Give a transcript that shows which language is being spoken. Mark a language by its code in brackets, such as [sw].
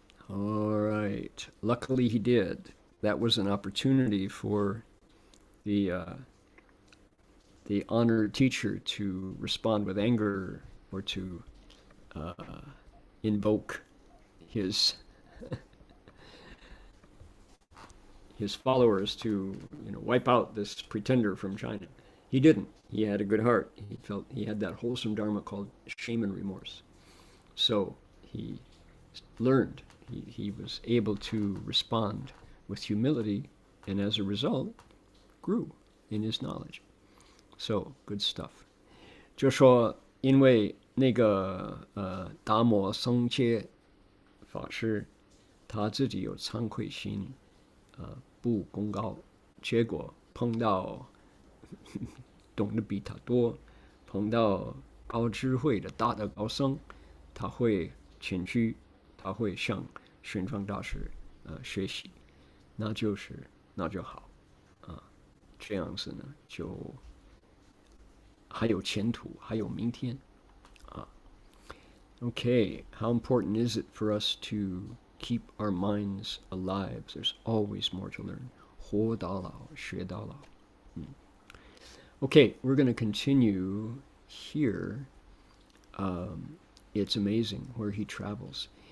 [en] All right. Luckily he did. That was an opportunity for the honored teacher to respond with anger or to invoke his his followers to wipe out this pretender from China. He didn't. He had a good heart. He felt he had that wholesome dharma called shame and remorse. So he learned. He was able to respond with humility, and as a result, grew in his knowledge. So good stuff. [zh] 就说因为那个达摩僧伽法师他自己有惭愧心，不功高，结果碰到懂得比他多，碰到高智慧的大的高僧，他会谦虚，他会向玄奘大师学习，那就好啊，这样子呢就还有前途，还有明天啊。 [en] Okay, how important is it for us to keep our minds alive? There's always more to learn. [zh] 活到老，学到老。 [en] Okay, we're going to continue here. It's amazing where he travels.